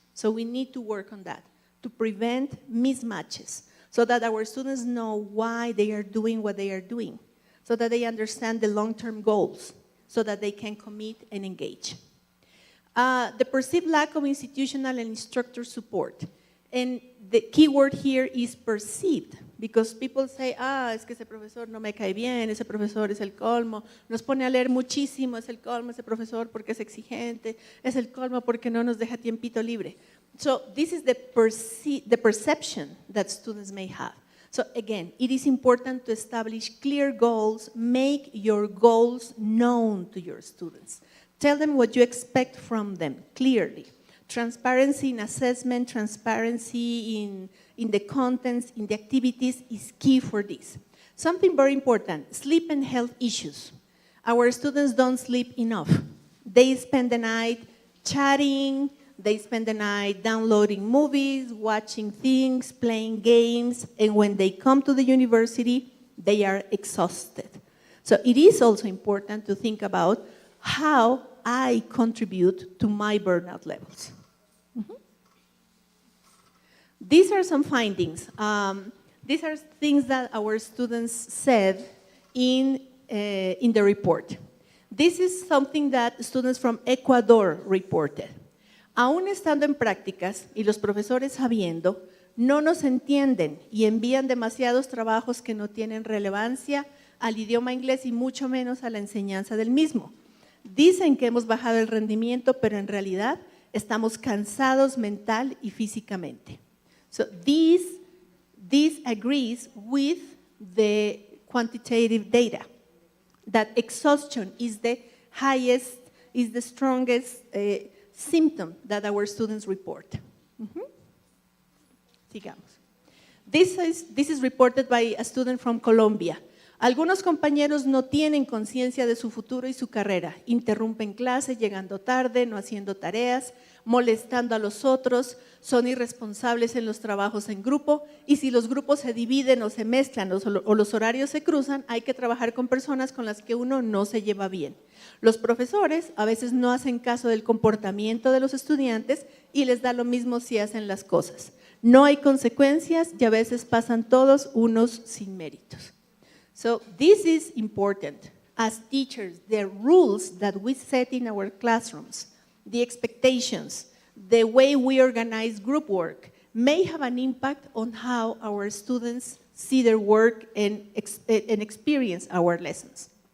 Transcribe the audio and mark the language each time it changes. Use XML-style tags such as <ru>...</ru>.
<en>So we need to work on that to prevent mismatches, so that our students know why they are doing what they are doing, so that they understand the long-term goals, so that they can commit and engage. The perceived lack of institutional and instructor support. And the key word here is perceived, because people say,</en> <es>es que ese profesor no me cae bien, ese profesor es el colmo, nos pone a leer muchísimo, es el colmo ese profesor porque es exigente, es el colmo porque no nos deja tiempito libre.</es> <en>So this is the perception that students may have. So again, it is important to establish clear goals, make your goals known to your students. Tell them what you expect from them clearly. Transparency in assessment, transparency in the contents, in the activities is key for this. Something very important, sleep and health issues. Our students don't sleep enough. They spend the night chatting, they spend the night downloading movies, watching things, playing games, and when they come to the university, they are exhausted. So it is also important to think about how I contribute to my burnout levels. These are some findings. These are things that our students said in the report. This is something that students from Ecuador reported.</en> <es>Aún estando en prácticas y los profesores sabiendo, no nos entienden y envían demasiados trabajos que no tienen relevancia al idioma inglés y mucho menos a la enseñanza del mismo. Dicen que hemos bajado el rendimiento, pero en realidad estamos cansados mental y físicamente.</es> <en>So this agrees with the quantitative data, that exhaustion is the highest, is the strongest symptom that our students report.</en> <es>Sigamos.</es> <en>This is reported by a student from Colombia.</en> <es>Algunos compañeros no tienen conciencia de su futuro y su carrera. Interrumpen clase, llegando tarde, no haciendo tareas, molestando a los otros, son irresponsables en los trabajos en grupo, y si los grupos se dividen o se mezclan o los horarios se cruzan, hay que trabajar con personas con las que uno no se lleva bien. Los profesores a veces no hacen caso del comportamiento de los estudiantes y les da lo mismo si hacen las cosas. No hay consecuencias y a veces pasan todos unos sin méritos.</es> <en>So this is important. As teachers, the rules that we set in our classrooms, the expectations, the way we organize group work may have an impact on how our students see their work and experience our lessons.</en>